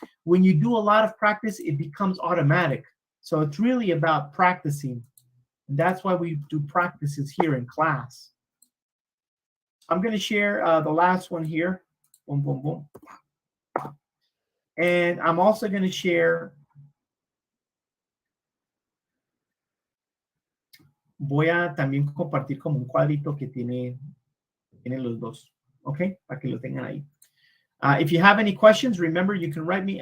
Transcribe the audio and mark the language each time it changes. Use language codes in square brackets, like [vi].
[en] When you do a lot of practice, it becomes automatic. So it's really about practicing. And that's why we do practices here in class. I'm going to share the last one here. Boom, boom, boom. And I'm also going to share. [es] Voy a también compartir como un cuadrito que tiene los dos. Okay, para que lo tengan ahí. [en] If you have any questions, remember you can write me.